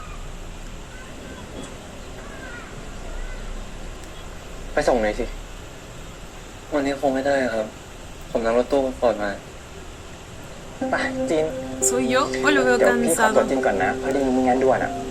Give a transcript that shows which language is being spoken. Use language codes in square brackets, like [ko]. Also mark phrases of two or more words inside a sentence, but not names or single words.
[th] ไปส่งหน่อยสิ วันนี้คงไม่ได้ครับ ผมนั่งรถตู้มาฟอร์ดมา ไปจิน [es] ¿Soy yo o lo veo [th] เดี๋ยวพี่ขอตัว [es] cansado? [th] จินก่อนนะพอดีมีงานด่วนอ่ะ